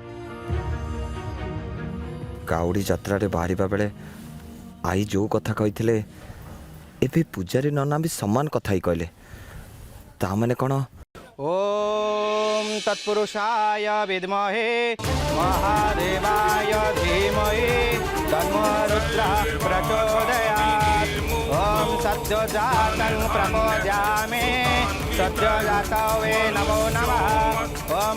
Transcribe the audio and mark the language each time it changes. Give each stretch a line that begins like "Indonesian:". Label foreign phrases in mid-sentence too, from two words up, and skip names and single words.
Odia: କାଉଡ଼ି ଯାତ୍ରା ରେ ବାହାରିବା ବେଳେ ଆଈ ଯୋ କଥା କହିଥିଲେ ଏବେ ପୂଜାରୀ ନନା ଭି ସମାନ କଥା ହିଁ କହଲେ ତା ମାନେ କଣ
Sanskrit: ओम तत्पुरुषाय विद्महे महादेवाय धीमहि तन्नो रुद्रः प्रचोदयात् ओम सद्योजातं प्रमोदयामि सद्योजातवे नमो नमः ओम